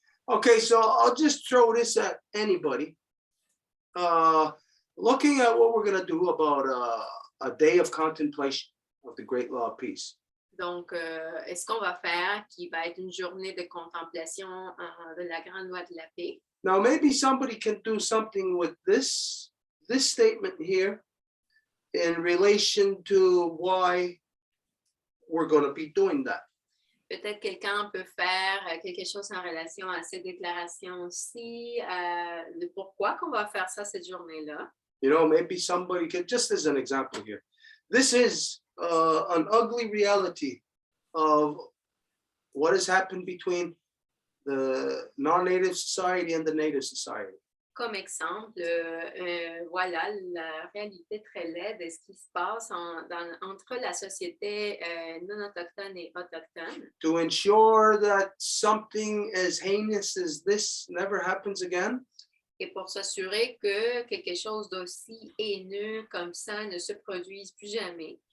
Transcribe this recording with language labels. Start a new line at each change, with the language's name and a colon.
English: Okay, so I'll just throw this at anybody. Looking at what we're gonna do about a day of contemplation of the great law of peace.
French: Donc, est-ce qu'on va faire qui va être une journée de contemplation de la grande loi de la paix?
English: Now, maybe somebody can do something with this statement here in relation to why we're going to be doing that.
French: Peut-être quelqu'un peut faire quelque chose en relation à ces déclarations aussi, de pourquoi qu'on va faire ça cette journée-là.
English: You know, maybe somebody could, just as an example here, this is an ugly reality of what has happened between the non-native society and the native society.
French: Comme exemple, voilà la réalité très laide de ce qui se passe entre la société non autochtone et autochtone.
English: To ensure that something as heinous as this never happens again,
French: Et pour s'assurer que quelque chose d'aussi haineux comme ça ne se produise plus jamais,